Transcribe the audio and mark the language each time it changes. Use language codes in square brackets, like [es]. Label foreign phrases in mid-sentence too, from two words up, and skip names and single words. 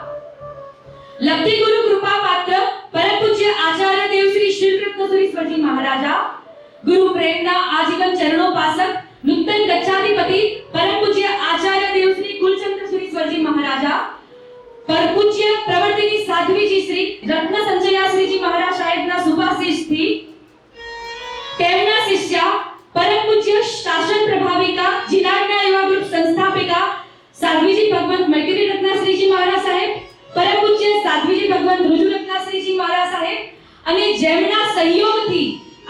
[gu] લબ્ધિ ગુરુ કૃપા પાત્ર પરમ પૂજ્ય આચાર્ય દેવ શ્રી શ્રીરત્ન સુરીશ્વરજી મહારાજા, ગુરુ પ્રેમના આજીવન ચરણોપાસક નૂતન ગચ્છાધિપતિ પરમ પૂજ્ય આચાર્ય દેવ શ્રી કુલચંદ્ર સુરીશ્વરજી મહારાજા, પર પૂજ્ય પ્રવર્તિની સાધ્વીજી શ્રી રત્ન સંચયા શ્રીજી મહારાજ સાહેબના શુભાશીષ થી, તેમના શિષ્યા પરમ પૂજ્ય શાસન પ્રભાવિકા જીનાજ્ઞા યુવા ગ્રુપ સંસ્થાપિકા સાધ્વીજી ભગવંત મૈત્રી રત્ના શ્રીજી મહારાજ સાહેબ, પરમ પૂજ્ય સાધ્વીજી ભગવંત રુજુ રત્ના શ્રીજી મહારાજ સાહેબ અને જેમના સહયોગથી આ